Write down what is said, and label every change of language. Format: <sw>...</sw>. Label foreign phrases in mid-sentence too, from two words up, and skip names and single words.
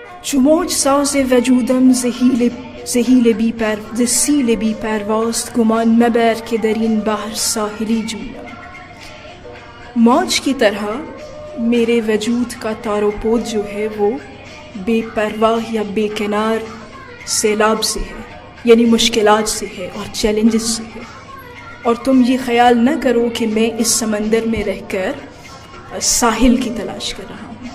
<fa>چو موج ساز وجودم زحیل بی پرواست گمان مبر کہ در این بحر ساحلی جویم.</fa> <ur>موج کی طرح میرے وجود کا تار و پود جو ہے وہ بے پرواہ یا بے کنار سیلاب سے ہے، یعنی مشکلات سے ہے اور چیلنجز سے ہے. اور تم یہ خیال نہ کرو کہ میں اس سمندر میں رہ کر ساحل کی تلاش کر رہا ہوں.</ur>